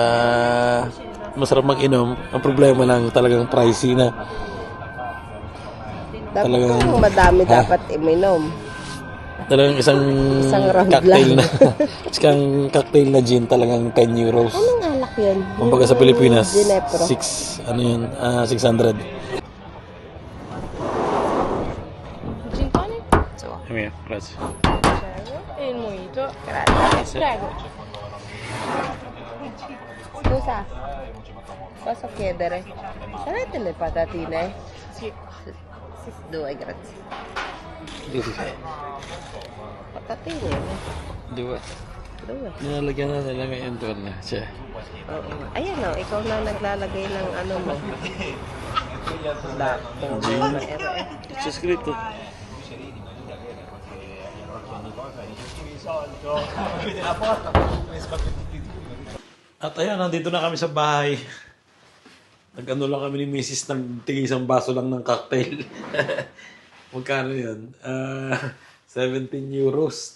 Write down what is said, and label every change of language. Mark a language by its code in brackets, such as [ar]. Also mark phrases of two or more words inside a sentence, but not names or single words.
[tl] Masarap mag-inom. Ang problema lang talagang pricey na. Dapat Talagang- kung madami Ha? dapat iminom. Talagang isang round cocktail lang. na... isang cocktail na gin talagang 10 euros. Anong alak yun? Kumbaga sa Pilipinas, Ginepro. 600. Gin tonic? [it] Here, grazie. E il mojito? Grazie. Prego. Scusa, posso chiedere? Sarete le patatine? Sì. Due, grazie. Patatine? [tl] Dua. [it] Due. [tl] Nilalagyan na nila ngayon doon na siya. Oo. Ayan o, ikaw na naglalagay ng ano mo. [it] C'è scritto. [tl] At ayun, nandito na kami sa bahay. Nag-ano lang kami ni Mrs. Nagtigil isang baso lang ng cocktail. Magkano yun? 17 euros.